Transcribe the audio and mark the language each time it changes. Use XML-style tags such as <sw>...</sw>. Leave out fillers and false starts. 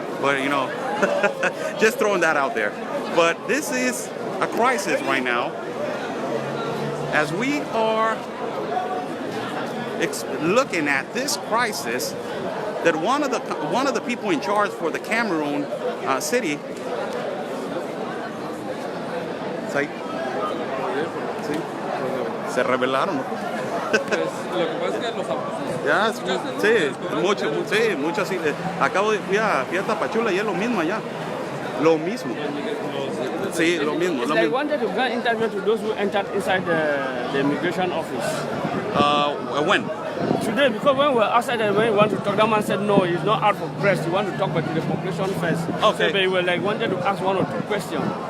<en>But, just throwing that out there. But this is a crisis right now, as we are looking at this crisis, that one of the people in charge for the Cameroon city,</en> <es>se rebelaron, ¿no? Lo que pasa es que los abusos. Ya, sí, mucho sí. Fui a Tapachula y es lo mismo allá. Lo mismo. Sí, lo mismo.</es> <en>It's like wanted to grant interview to those who entered inside the immigration office. When? Today, because when we were outside and when we want to talk, that man said no, he's not out for press. He want to talk back to the population first. Okay. So they were like wanted to ask one or two questions.</en>